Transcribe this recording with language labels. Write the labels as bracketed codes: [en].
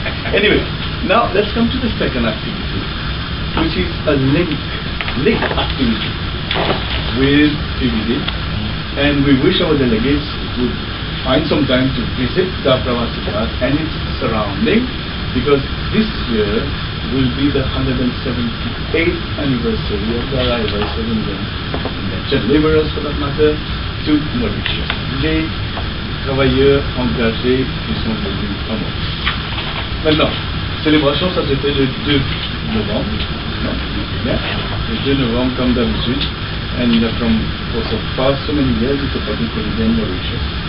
[en] Anyway, now let's come to the second activity, which is a link activity with PBD, and we wish our delegates would find some time to visit the Pravasi Bharat and its surrounding, because this year will be the 178th anniversary of the arrival of indentured laborers, for that matter, to Mauritius. [fr] Les travailleurs engagés qui sont venus en Maurice. Maintenant, célébration, ça se fait le 2 novembre. Le 2 novembre, comme d'habitude. [en] And for so far, so many years, it's a public holiday in Mauritius.